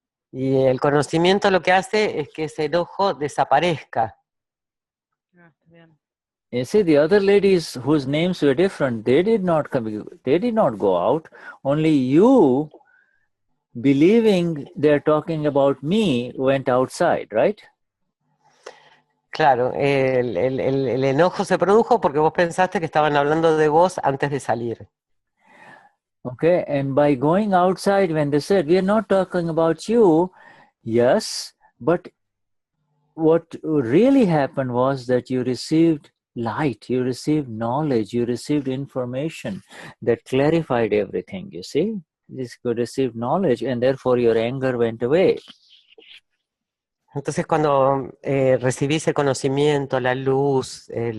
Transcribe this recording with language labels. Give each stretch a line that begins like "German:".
Spanish: Y el conocimiento lo que hace es que ese enojo desaparezca.
English: You see, the other ladies whose names were different, they did not go out. Only you, believing they're talking about me, went outside, right?
Spanish: Claro, el enojo se produjo porque vos pensaste que estaban hablando de vos antes de salir.
English: Okay, and by going outside, when they said, we are not talking about you, yes, but what really happened was that you received light, you received knowledge, you received information that clarified everything, you see? You received knowledge and therefore your anger went away.
Spanish: Entonces cuando recibís el conocimiento, la luz,